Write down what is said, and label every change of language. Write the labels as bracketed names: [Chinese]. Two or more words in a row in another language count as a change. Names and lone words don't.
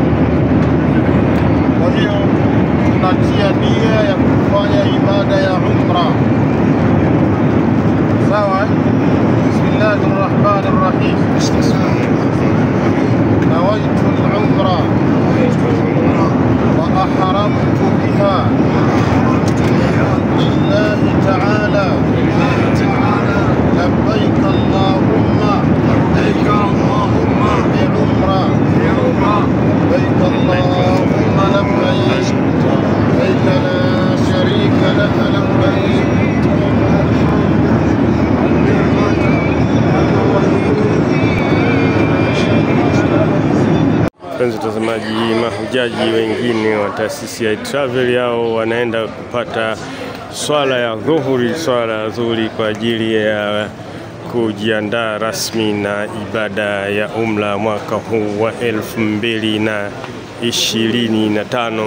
[Swahili] Kwa hiyo tunatia nia ya kufanya ibada ya umra. Sawa? [Arabic] بسم الله الرحمن الرحيم. نويت العمرة وأحرمت بها لله تعالى. لبيك اللهم بعمرة بيت اللهم لبيك بيت لا شريك لك لبيك. [Swahili] Mpenzi mtazamaji, mahujaji wengine wa taasisi ya Travel yao wanaenda kupata swala ya dhuhuri kwa ajili ya kujiandaa rasmi na ibada ya umra mwaka huu wa 2025.